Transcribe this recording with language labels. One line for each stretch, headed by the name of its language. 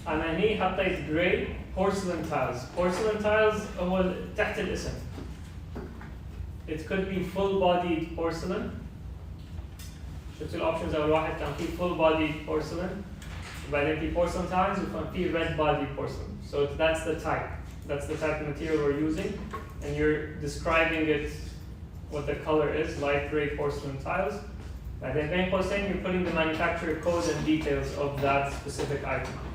Arabic: أنا هني حطيت gray porcelain tiles. Porcelain tiles هو تحت الاسم.
English: It could be full bodied porcelain.
Arabic: شفت الأوبشنز أول واحد كان في full bodied porcelain. وبعدين في
English: porcelain tiles
Arabic: وكان في
English: red bodied porcelain. So that's the type. That's the type of material we're using. And you're describing it, what the color is, light gray porcelain tiles.
Arabic: بعدين بين قوسين
English: you're putting the manufacturer code and details of that specific item.